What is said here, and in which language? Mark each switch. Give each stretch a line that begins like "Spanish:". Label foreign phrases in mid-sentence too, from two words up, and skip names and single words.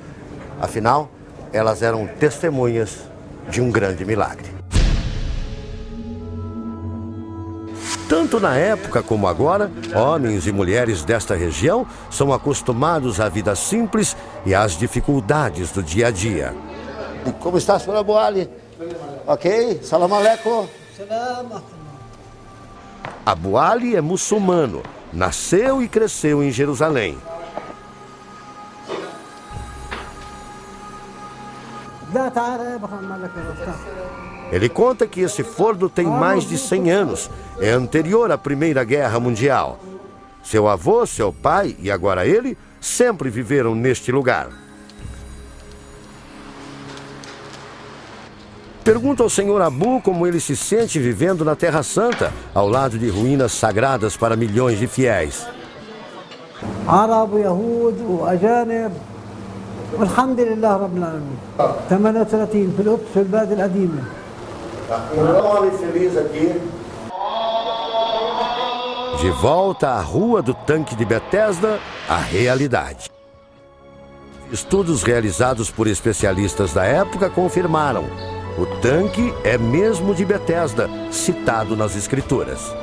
Portuguese: Afinal, elas eram testemunhas de um grande milagre. Tanto na época como agora, homens e mulheres desta região são acostumados à vida simples e às dificuldades do dia a dia. E como está, senhora Boali?
Arabic: Ok? سلام عليكم.
Portuguese: Abu Ali é muçulmano, nasceu e cresceu em Jerusalém. Ele conta que esse forno tem mais de 100 anos, é anterior à Primeira Guerra Mundial. Seu avô, seu pai e agora ele sempre viveram neste lugar. Pergunto ao senhor Abu como ele se sente vivendo na Terra Santa, ao lado de ruínas sagradas para milhões de fiéis.
Arabic: عرب ويهود وأجانب والحمد لله رب العالمين 38 في القدس في البلد القديمة.
Portuguese: De volta à rua do tanque de Betesda, a realidade. Estudos realizados por especialistas da época confirmaram: o tanque é mesmo de Betesda, citado nas Escrituras.